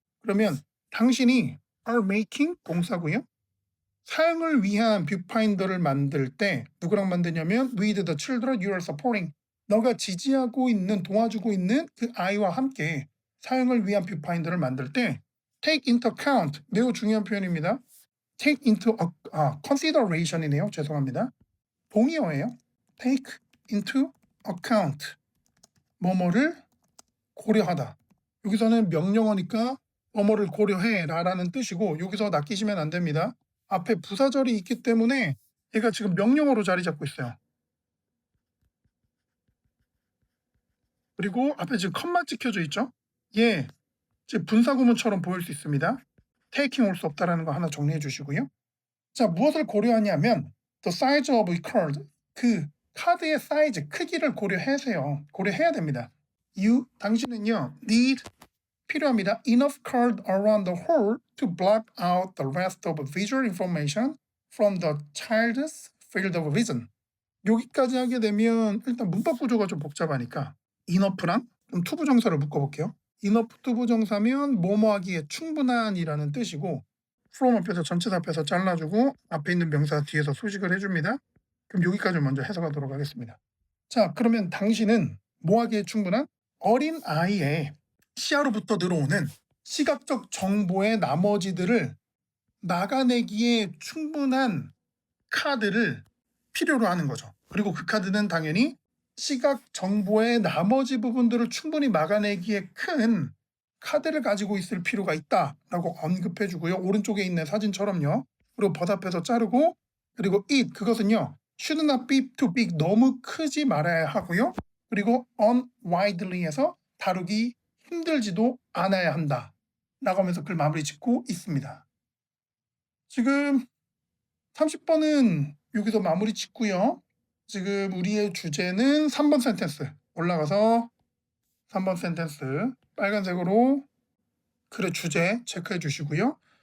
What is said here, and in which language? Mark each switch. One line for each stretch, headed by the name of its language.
Korean: 그러면 당신이 are making 동사고요. 사용을 위한 뷰파인더를 만들 때 누구랑 만드냐면
English: with the children you are supporting
Korean: 너가 지지하고 있는 도와주고 있는 그 아이와 함께 사용을 위한 뷰파인더를 만들 때 take into account 매우 중요한 표현입니다. take into consideration이네요. 죄송합니다. 동의어예요. take into account 뭐뭐를 고려하다. 여기서는 명령어니까 뭐뭐를 고려해 라는 뜻이고 여기서 낚이시면 안 됩니다. 앞에 부사절이 있기 때문에 얘가 지금 명령어로 자리 잡고 있어요. 그리고 앞에 지금 컴마 찍혀져 있죠? 예, 지금 분사구문처럼 보일 수 있습니다. taking 올 수 없다라는 거 하나 정리해 주시고요. 자, 무엇을 고려하냐면
English: the size of a card
Korean: 그 카드의 사이즈, 크기를 고려해야 됩니다. You, 당신은요, need, 필요합니다.
English: enough card around the hole to block out the rest of visual information from the child's field of vision.
Korean: 여기까지 하게 되면 일단 문법 구조가 좀 복잡하니까 enough랑 좀 투부정사를 묶어볼게요. enough 투부정사면 뭐뭐하기에 충분한이라는 뜻이고 from 앞에서 전체사 앞에서 잘라주고 앞에 있는 명사 뒤에서 소식을 해줍니다. 그럼 여기까지 먼저 해석하도록 하겠습니다. 자, 그러면 당신은 뭐하기에 충분한 어린 아이의 시야로부터 들어오는 시각적 정보의 나머지들을 막아내기에 충분한 카드를 필요로 하는 거죠. 그리고 그 카드는 당연히 시각 정보의 나머지 부분들을 충분히 막아내기에 큰 카드를 가지고 있을 필요가 있다라고 언급해 주고요. 오른쪽에 있는 사진처럼요. 그리고 버답해서 자르고, 그리고 it 그것은요.
English: should not be too big,
Korean: 너무 크지 말아야 하고요. 그리고 unwidely에서 다루기 힘들지도 않아야 한다 라고 하면서 글 마무리 짓고 있습니다. 지금 30번은 여기서 마무리 짓고요. 지금 우리의 주제는 3번 센텐스 올라가서 3번 센텐스 빨간색으로 글의 주제 체크해 주시고요.